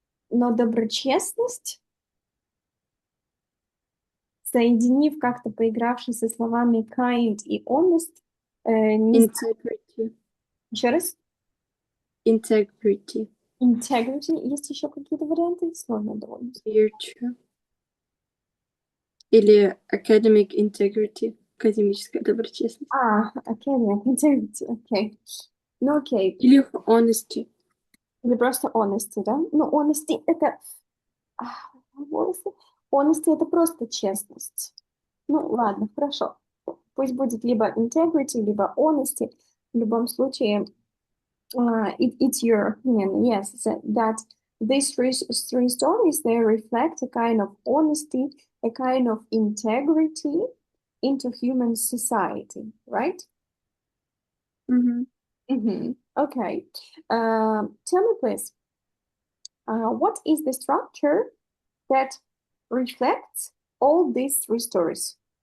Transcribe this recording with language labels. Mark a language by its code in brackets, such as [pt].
[ru] Но доброчестность, соединив как-то, поигравшись со словами kind и honest, [en] Integrity. [ru] Еще раз? [en] Integrity. Integrity. [ru] Есть еще какие-то варианты? Сложно довольно. [en] Virtue. Или academic integrity. [ru] Академическая доброчестность. Academic integrity. Окей. Ну, окей. Или honesty. Или просто honesty, да? Ну, honesty это... Honesty это просто честность. Ну, ладно, хорошо. Пусть будет либо integrity, либо honesty. В любом случае, [en] it's your opinion, yes, that these three stories, they reflect a kind of honesty, a kind of integrity into human society, right? Okay. Tell me, please, what is the structure that reflects all these three stories?